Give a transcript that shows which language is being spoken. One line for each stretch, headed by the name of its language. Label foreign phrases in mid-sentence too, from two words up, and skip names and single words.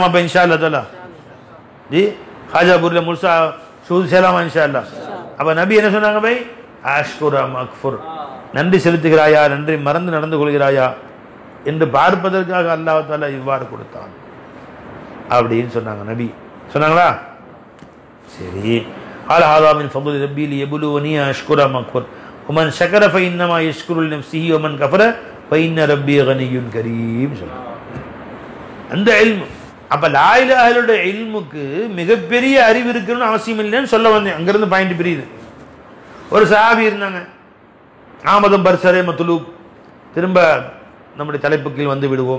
Tamil: அப்ப
Arabic: إن شاء الله تعالى
Tamil: ஜி ஹாஜாபூர்ல முழுசா ஷூது செய்யலாமா
Arabic: إن شاء الله?
Tamil: அப்ப நபி என்ன சொன்னாங்க? பை
Arabic: أشكر أم أكفر,
Tamil: நன்றி செலுத்துகிறாயா நன்றி மறந்து நடந்து கொள்கிறாயா என்று பார்ப்பதற்காக அல்லாஹ் தஆலா இவ்வாறு கொடுத்தான் அப்படின்னு சொன்னாங்க. நபி சொன்னாங்களா? சரி.
Arabic: قال هذا من فضل ربي ليبلوني أشكر أم أكفر ومن شكر فإنما يشكر لنفسه ومن كفر فإن ربي غني كريم.
Tamil: அந்த இல்மு, அப்ப
Arabic: لا إله إلا الله
Tamil: இல்முக்கு மிகப்பெரிய அறிவு இருக்குன்னு அவசியம் இல்லைன்னு சொல்ல வந்தேன். அங்கிருந்து பாயிண்ட் பிரியுது. ஒரு சஹாபி இருந்தாங்க,
Persian: آمدم بر سر مطلوب.
Tamil: திரும்ப நம்முடைய தலைப்பு கீழ் வந்து விடுவோம்.